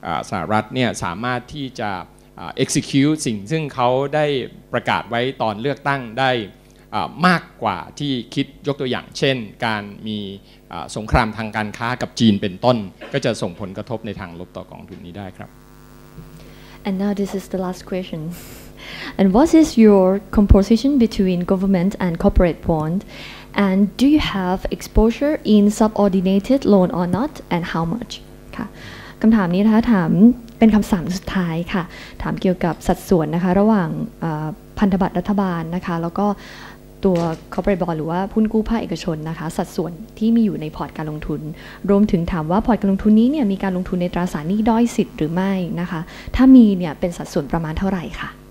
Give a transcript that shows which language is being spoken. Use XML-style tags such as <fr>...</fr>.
<th>สหรัฐเนี่ยสามารถที่จะ execute สิ่งซึ่งเขาได้ประกาศไว้ตอนเลือกตั้งได้มากกว่าที่คิดยกตัวอย่างเช่นการมีสงครามทางการค้ากับจีนเป็นต้นก็จะส่งผลกระทบในทางลบต่อกองทุนนี้ได้ครับ</th> <en>And now this is the last question. And what is your composition between government and corporate bond? And do you have exposure in subordinated loan or not? And how much?</en> <th>ค่ะคำถามนี้นะคะถามเป็นคำถามสุดท้ายค่ะถามเกี่ยวกับสัดส่วนนะคะระหว่างพันธบัตรรัฐบาลนะคะแล้วก็ตัว corporate bond หรือว่าหุ้นกู้ภาคเอกชนนะคะสัดส่วนที่มีอยู่ในพอร์ตการลงทุนรวมถึงถามว่าพอร์ตการลงทุนนี้เนี่ยมีการลงทุนในตราสารหนี้ด้อยสิทธิ์หรือไม่นะคะถ้ามีเนี่ยเป็นสัดส่วนประมาณเท่าไหร่ค่ะ</th>